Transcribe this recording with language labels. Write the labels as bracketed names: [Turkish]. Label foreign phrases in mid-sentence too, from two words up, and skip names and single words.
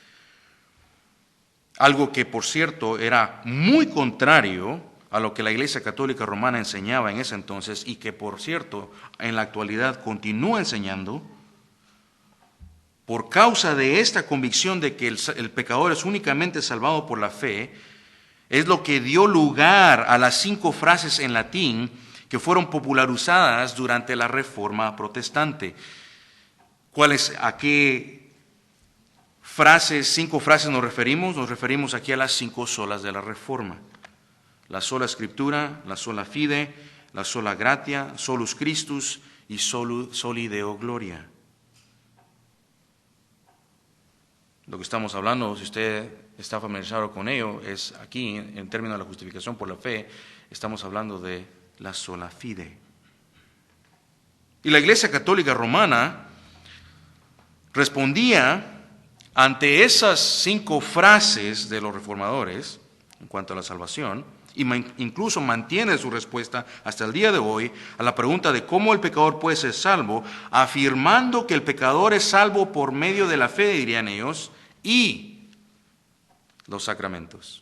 [Spanish] algo que por cierto era muy contrario a lo que la Iglesia Católica Romana enseñaba en ese entonces y que por cierto en la actualidad continúa enseñando, por causa de esta convicción de que el pecador es únicamente salvado por la fe, es lo que dio lugar a las 5 frases en latín que fueron popularizadas durante la Reforma Protestante. ¿A qué 5 frases nos referimos? Nos referimos aquí a las 5 solas de la Reforma. La sola Escritura, la [Latin] sola fide, [Spanish] la [Latin] sola gratia, solus Christus [Spanish] y [Latin] soli Deo gloria. [Spanish] Lo que estamos hablando, si usted está familiarizado con ello, es aquí, en términos de la justificación por la fe, estamos hablando de la [Latin] sola fide. [Spanish] Y la Iglesia Católica Romana respondía ante esas 5 frases de los reformadores en cuanto a la salvación, y incluso mantiene su respuesta hasta el día de hoy a la pregunta de cómo el pecador puede ser salvo, afirmando que el pecador es salvo por medio de la fe, dirían ellos, y los sacramentos.